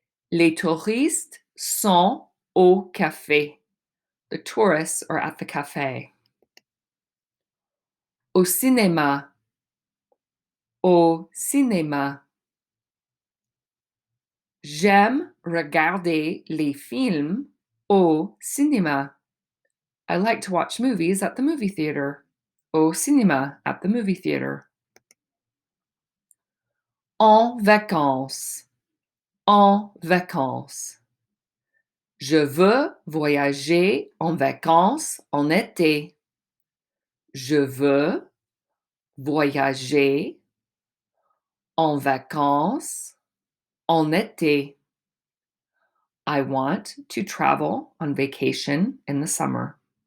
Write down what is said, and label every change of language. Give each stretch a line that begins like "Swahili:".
French: Les touristes sont au café.
English: The tourists are at the café.
French: Au cinéma. Au cinéma. J'aime regarder les films au cinéma.
English: I like to watch movies at the movie theater.
French: Au cinéma,
English: at the movie theater.
French: En vacances. En vacances. Je veux voyager en vacances en été. Je veux voyager en vacances en été.
English: I want to travel on vacation in the summer.